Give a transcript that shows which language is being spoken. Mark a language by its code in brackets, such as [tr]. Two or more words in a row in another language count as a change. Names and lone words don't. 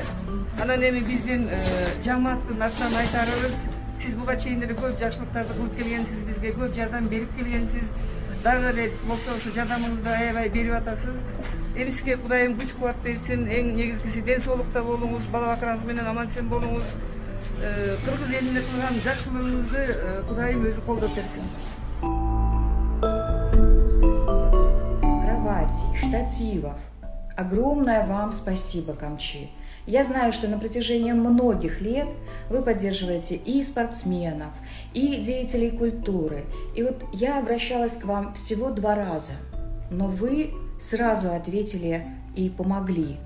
[ky] Анан эми биздин жамааттын атынан айтарыбыз, сиз буга чейин эле көп жакшылыктарды кылып келгенсиз, бизге көп жардам берип келгенсиз. Дагы эле болсо ушу жардамыңызды аябай берип атасыз. Эми сизге Кудайым күч кубат берсин. Эң негизгиси ден соолукта болуңуз, бала бакыраңыз менен аман-эсен болуңуз. Кыргыз элине кылган жакшылыгыңызды Кудайым өзү колдоп берсин. [ru] Кроватей, штативов. Огромное вам спасибо, Камчи. Я знаю, что на протяжении многих лет вы поддерживаете и спортсменов, и деятелей культуры. И вот я обращалась к вам всего 2 раза, но вы сразу ответили и помогли.